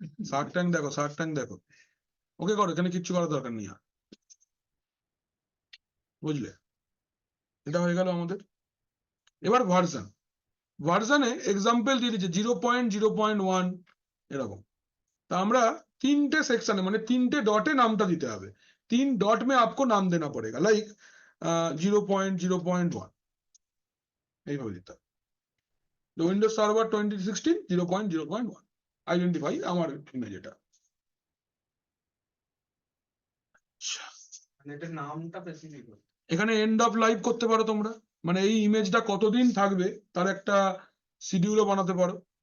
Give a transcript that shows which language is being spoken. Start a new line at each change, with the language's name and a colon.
Bangla: Shark tank দেখো, ওকে করো, এখানে কিচ্ছু করার দরকার নেই আর, বুঝলে? এটা হয়ে গেল আমাদের। এবার ভার্সনে এক্সাম্পল দিয়ে দিচ্ছে 0.0.1 এরকম। তা আমরা তিনটে সেকশনে মানে তিনটে ডটে নামটা দিতে হবে।
Hindi: 3 डॉट में आपको नाम देना पड़ेगा, लाइक 0.0.1
Bangla: এইভাবে দিতে হবে। উইন্ডোজ সার্ভার 2016 0.0.1 আইডেন্টিফাই আমার ইমেজ এটা। মানে এটা নামটা স্পেসিফিক করতে এখানে এন্ড অফ লাইফ করতে পারো তোমরা, মানে এই ইমেজটা কতদিন থাকবে তার একটা শিডিউলও বানাতে পারো।